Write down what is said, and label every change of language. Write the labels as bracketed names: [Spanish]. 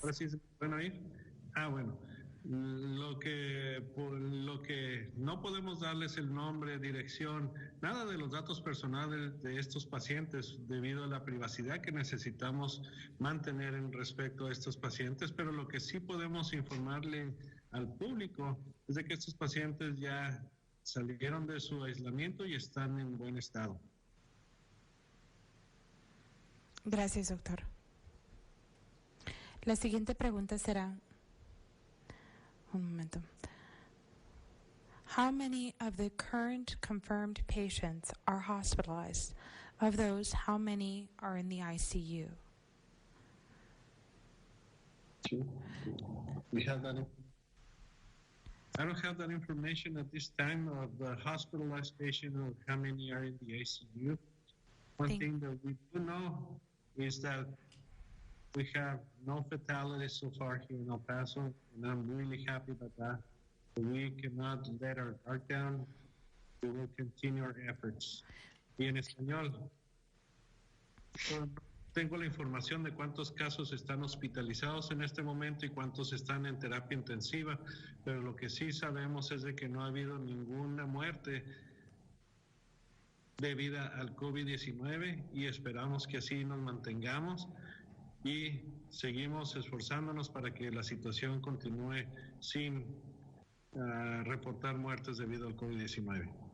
[Spanish] ¿Ahora sí se pueden oír? Bueno. Lo que no podemos darles el nombre, dirección, nada de los datos personales de estos pacientes debido a la privacidad que necesitamos mantener en respecto a estos pacientes, pero lo que sí podemos informarle al público es de que estos pacientes ya salieron de su aislamiento y están en buen estado. Gracias, doctor. La siguiente pregunta será, un momento. [English] How many of the current confirmed patients are hospitalized? Of those, how many are in the ICU? We have that. I don't have that information at this time of the hospitalized patient or how many are in the ICU. One thing that we do know is that we have no fatalities so far here in El Paso, and I'm really happy about that. We cannot let our guard down. We will continue our efforts. [Spanish] Y en español, tengo la información de cuántos casos están hospitalizados en este momento y cuántos están en terapia intensiva, pero lo que sí sabemos es de que no ha habido ninguna muerte debida al COVID-19 y esperamos que así nos mantengamos y seguimos esforzándonos para que la situación continúe sin reportar muertes debido al COVID-19.